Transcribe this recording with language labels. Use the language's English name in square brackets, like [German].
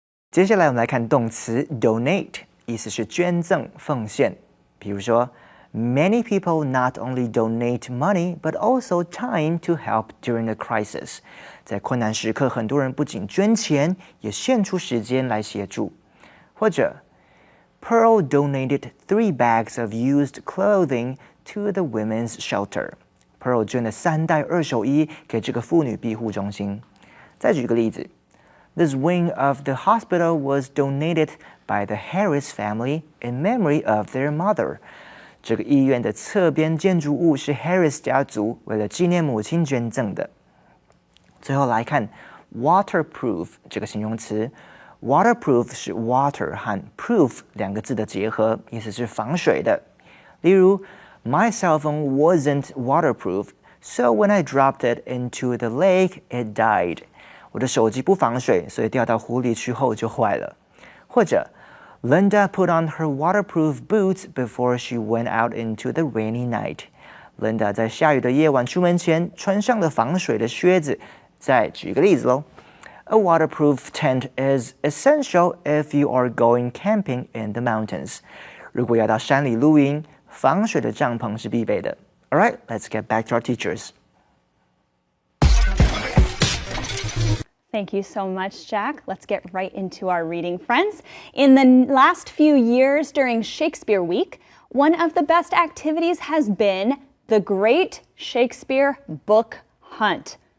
[Chinese] 接下来我们来看动词 donate， 意思是捐赠、奉献。比如说 [English] Many people not only donate money, but also time to help during a crisis. [Chinese] 在困难时刻，很多人不仅捐钱，也献出时间来协助。或者 [English] Pearl donated 3 bags of used clothing to the women's shelter. [Chinese] Pearl 捐了3袋二手衣给这个妇女庇护中心。再举个例子 [English] This wing of the hospital was donated by the Harris family in memory of their mother. [Chinese] 这个医院的侧边建筑物是 Harris 家族为了纪念母亲捐赠的。最后来看 waterproof 这个形容词 ，waterproof 是 water 和 proof 2个字的结合，意思是防水的。例如 [English] My cell phone wasn't waterproof, so when I dropped it into the lake, it died. [Chinese] 我的手机不防水，所以掉到湖里去后就坏了。或者 [English] Linda put on her waterproof boots before she went out into the rainy night. [Chinese] Linda 在下雨的夜晚出门前穿上了防水的靴子。再举个例子咯 [English] A waterproof tent is essential if you are going camping in the mountains. [Chinese] 如果要到山里露营，防水的帐篷是必备的。 [English] Alright, let's get back to our teachers. Thank you so much, Jack. Let's get right into our reading, friends. In the last few years during Shakespeare Week, one of the best activities has been the Great Shakespeare Book Hunt.